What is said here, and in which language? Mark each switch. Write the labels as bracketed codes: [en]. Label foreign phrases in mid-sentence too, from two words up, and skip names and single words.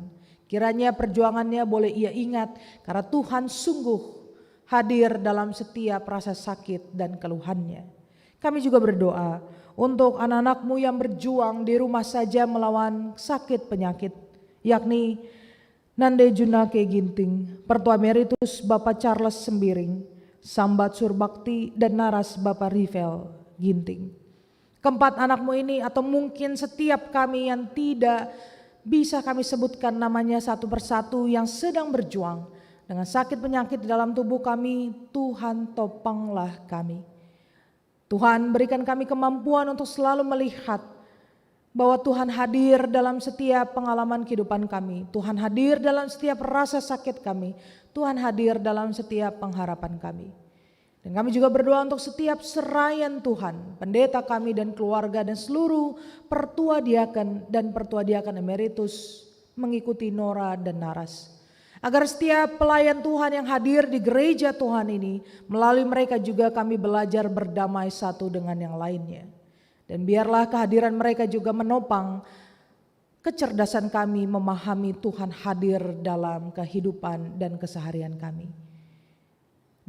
[id] Kiranya perjuangannya boleh ia ingat, karena Tuhan sungguh hadir dalam setiap rasa sakit dan keluhannya. Kami juga berdoa untuk anak-anak-Mu yang berjuang di rumah saja melawan sakit penyakit, yakni Nande Junake Ginting, Pertua Emeritus Bapak Charles Sembiring, Sambat Surbakti, dan Naras Bapak Rivel Ginting. Keempat anak-Mu ini, atau mungkin setiap kami yang tidak bisa kami sebutkan namanya satu persatu, yang sedang berjuang dengan sakit penyakit di dalam tubuh kami, Tuhan topanglah kami. Tuhan berikan kami kemampuan untuk selalu melihat bahwa Tuhan hadir dalam setiap pengalaman kehidupan kami. Tuhan hadir dalam setiap rasa sakit kami. Tuhan hadir dalam setiap pengharapan kami. Dan kami juga berdoa untuk setiap serayan Tuhan, pendeta kami dan keluarga dan seluruh pertua diaken dan pertua diaken emeritus mengikuti Nora dan Naras. Agar setiap pelayan Tuhan yang hadir di gereja Tuhan ini, melalui mereka juga kami belajar berdamai satu dengan yang lainnya. Dan biarlah kehadiran mereka juga menopang kecerdasan kami memahami Tuhan hadir dalam kehidupan dan keseharian kami.